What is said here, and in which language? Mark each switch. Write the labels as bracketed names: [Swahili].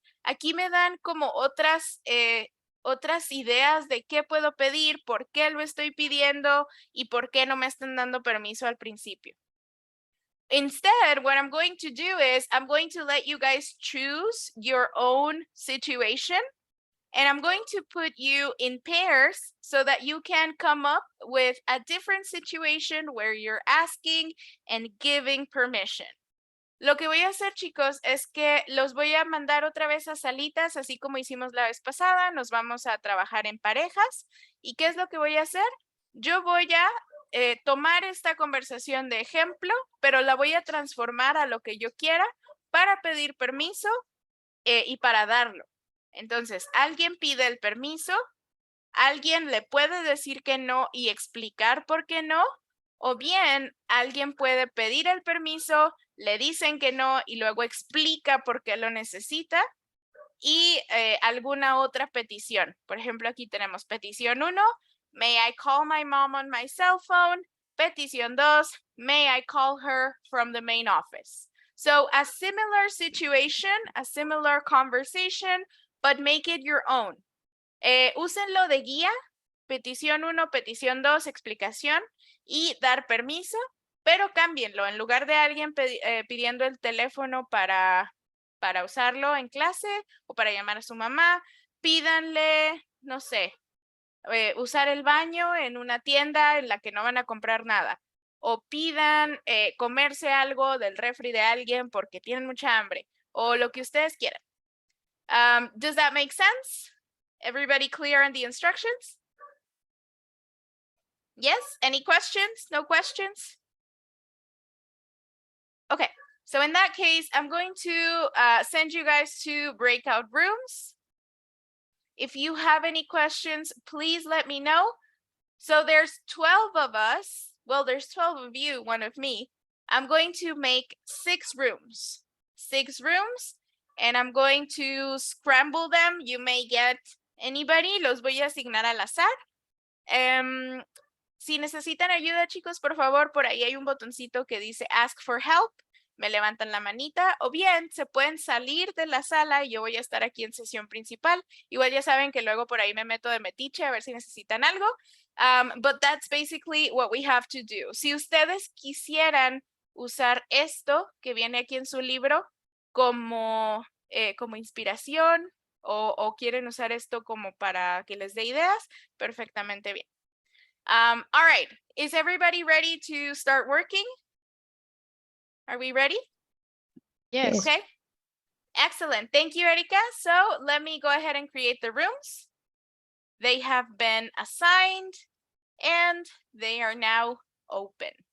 [Spanish] Aquí me dan como otras ideas de qué puedo pedir, por qué lo estoy pidiendo y por qué no me están dando permiso al principio. [English] Instead, what I'm going to do is I'm going to let you guys choose your own situation, and I'm going to put you in pairs so that you can come up with a different situation where you're asking and giving permission. [Spanish] Lo que voy a hacer, chicos, es que los voy a mandar otra vez a salitas, así como hicimos la vez pasada. Nos vamos a trabajar en parejas. ¿Y qué es lo que voy a hacer? Yo voy a tomar esta conversación de ejemplo, pero la voy a transformar a lo que yo quiera para pedir permiso y para darlo. Entonces, alguien pide el permiso, alguien le puede decir que no y explicar por qué no, o bien alguien puede pedir el permiso, le dicen que no y luego explica por qué lo necesita, y alguna otra petición. Por ejemplo, aquí tenemos petición 1, [English] may I call my mom on my cell phone? Petición 2, may I call her from the main office? So a similar situation, a similar conversation, but make it your own. [Spanish] Úsenlo de guía, petición 1, petición 2, explicación y dar permiso, pero cámbienlo. En lugar de alguien pidiendo el teléfono para usarlo en clase o para llamar a su mamá, pídanle, no sé, usar el baño en una tienda en la que no van a comprar nada. O pidan comerse algo del refri de alguien porque tienen mucha hambre. O lo que ustedes quieran. [English] Does that make sense? Everybody clear on the instructions? Yes? Any questions? No questions? Okay. So in that case, I'm going to send you guys to breakout rooms. If you have any questions, please let me know. So there's 12 of us. Well, there's 12 of you, 1 of me. I'm going to make 6 rooms. 6 rooms. And I'm going to scramble them. You may get anybody. [Spanish] Los voy a asignar al azar. Si necesitan ayuda, chicos, por favor, por ahí hay un botoncito que dice Ask for Help. Me levantan la manita, o bien se pueden salir de la sala y yo voy a estar aquí en sesión principal. Igual ya saben que luego por ahí me meto de metiche a ver si necesitan algo. [English] But that's basically what we have to do. [Spanish] Si ustedes quisieran usar esto que viene aquí en su libro como inspiración o quieren usar esto como para que les dé ideas, perfectamente bien. [English] All right, is everybody ready to start working? Are we ready? Yes. Okay. Excellent. Thank you, Erika. So let me go ahead and create the rooms. They have been assigned and they are now open.